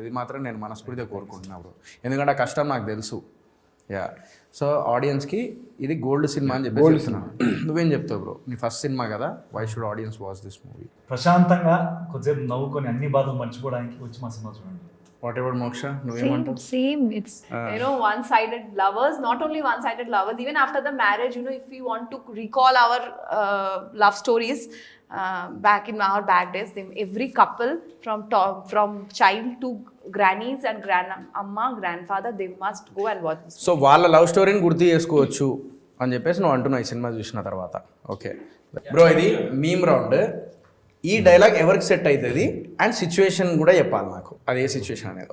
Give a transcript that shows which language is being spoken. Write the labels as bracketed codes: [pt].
[te] ఇది మాత్రం నేను మనస్ఫూర్తిగా కోరుకుంటున్నాను, ఎందుకంటే ఆ కష్టం నాకు తెలుసు. యా. సో ఆడియన్స్కి ఇది గోల్డ్ సినిమా అని చెప్పేసి నువ్వేం చెప్తావు బ్రో? నీ ఫస్ట్ సినిమా కదా, [en] Why should audience watch this movie? [te] ప్రశాంతంగా కొద్దిసేపు నవ్వుకొని అన్ని బాధలు మర్చిపోవడానికి వచ్చి మా సినిమా చూడండి. [en] What about Moksha? నువ్వేమంటావు? Same. It's one-sided lovers. Not only one-sided lovers. Even after the marriage, if we want to recall our love stories back in our back days, every couple from child to grannies and grandmama, grandfather, they must go and watch this. [te] So వాళ్ళ love స్టోరీని గుర్తు చేసుకోవచ్చు అని చెప్పేసి నువ్వు అంటున్నావు ఈ cinema చూసిన తర్వాత. ఓకే బ్రో, ఇది మీమ్ రౌండ్. ఈ డైలాగ్ ఎవరికి సెట్ అవుతుంది అండ్ సిచ్యువేషన్ కూడా చెప్పాలి నాకు, అది ఏ సిచ్యువేషన్ అనేది.